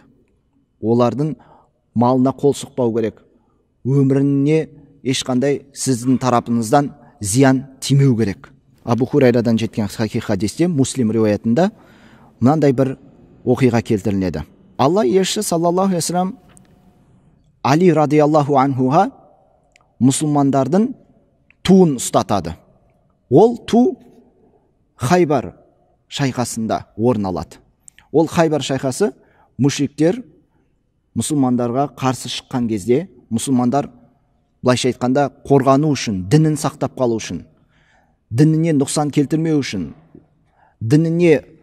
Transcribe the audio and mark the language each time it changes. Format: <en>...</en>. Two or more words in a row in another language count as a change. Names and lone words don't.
<kk>Олардың малына қол сұқпау керек. Өміріне ешқандай сіздің тарапыңыздан зиян тимеу керек. Абу Хурайрадан жеткен хадисте, Муслим риуаятында мынандай бір оқиға келтіріледі. Алла елшісі</kk> <ar>صلى الله عليه وسلم</ar> <kk>Али</kk> <ar>رضي الله عنه</ar> <kk>мұсылмандардың туын ұстатады. Ол ту Хайбар шайқасында орын алады. Ол Хайбар шайқасы мүшриктер мұсылмандарға қарсы шыққан кезде, мұсылмандар былайша айтқанда қорғану үшін, дінін сақтап қалу үшін, дініне нұқсан келтірмеу үшін, дініне</kk>